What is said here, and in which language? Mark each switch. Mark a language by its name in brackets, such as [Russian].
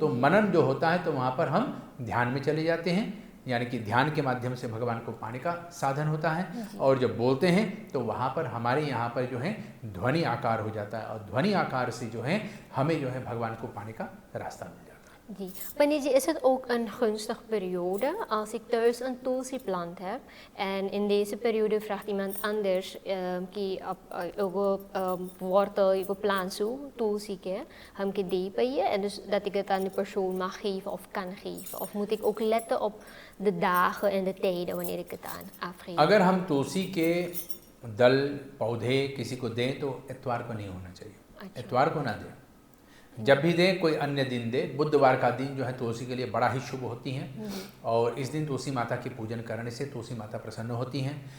[Hindi] तो मनन जो होता है तो वहाँ पर हम ध्यान में चले जाते हैं, यानी कि ध्यान के माध्यम से भगवान को पाने का साधन होता है। और जब बोलते हैं तो वहाँ पर हमारे यहाँ पर जो है ध्वनि आकार हो जाता है, और ध्वनि आकार से जो है हमें जो है भगवान को पाने का रास्ता मिल जाता है। [Dutch] जी, wanneer is het ook een gunstige periode als ik thuis een tulsi plant heb en in deze periode vraagt iemand anders [Hindi] कि एगो [Dutch] wortel, एगो plant zo tulsi [Hindi] के हम के दे पाइए [Dutch] en dus dat ik het aan de persoon mag geven of kan geven, of moet ik ook letten op de dagen en de tijden wanneer ik het aan afgeef? [Hindi] अगर हम तुलसी के दल पौधे किसी को दें तो इतवार को नहीं होना चाहिए। अच्छा। इतवार को ना दें, जब भी दें कोई अन्य दिन दे। बुधवार का दिन जो है तुलसी के लिए बड़ा ही शुभ होती हैं, और इस दिन तुलसी माता की पूजन करने से तुलसी माता प्रसन्न होती हैं।